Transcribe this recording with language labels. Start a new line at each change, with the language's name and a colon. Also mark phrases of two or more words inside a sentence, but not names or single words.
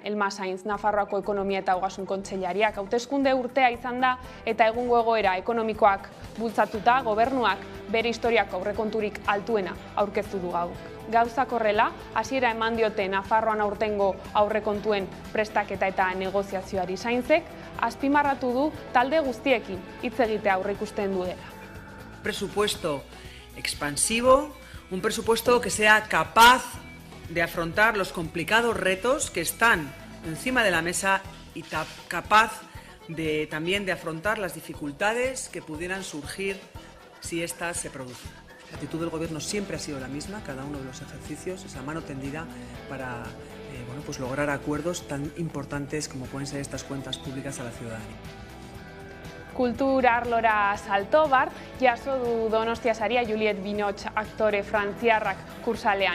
Basque: Elma Sainz, Nafarroako Ekonomia eta Ogasun Kontseilariak hauteskunde urtea izan da eta egungo egoera ekonomikoak bultzatuta gobernuak bere historiako aurrekonturik altuena aurkeztu du gaur. Gauzak horrela, hasiera eman diote Nafarroan aurtengo aurrekontuen prestaketa eta negoziazioari. Sainzek azpimarratu du talde guztiekin hitz egitea aurreikusten du dela.
Spanish: Presupuesto expansivo, un presupuesto que sea capaz de afrontar los complicados retos que están encima de la mesa y capaz también de afrontar las dificultades que pudieran surgir si estas se producen. La actitud del Gobierno siempre ha sido la misma, cada uno de los ejercicios, esa mano tendida para pues lograr acuerdos tan importantes como pueden ser estas cuentas públicas a la ciudadanía.
Basque: Kultur arlora salto bart, jaso du Donostia saria Juliette Binoche aktore frantziarrak kursalean.